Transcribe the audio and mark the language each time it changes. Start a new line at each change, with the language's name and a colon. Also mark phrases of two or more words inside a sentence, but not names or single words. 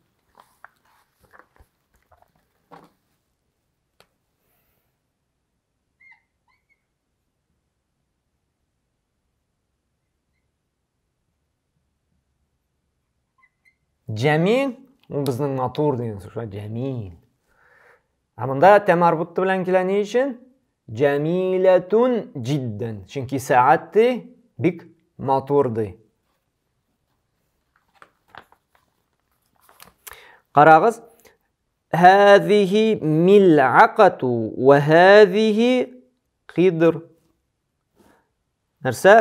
Tatar: Jamil ул безнең матур дигән сүз. Jamil. Ә монда тәм марбутты белән килә ни өчен?
Arabic: جميلة جدا.
Tatar: Чөнки саатты бик матурды. Карагыз.
Arabic: هذه ملعقة وهذه قدر.
Tatar: Нәрсә?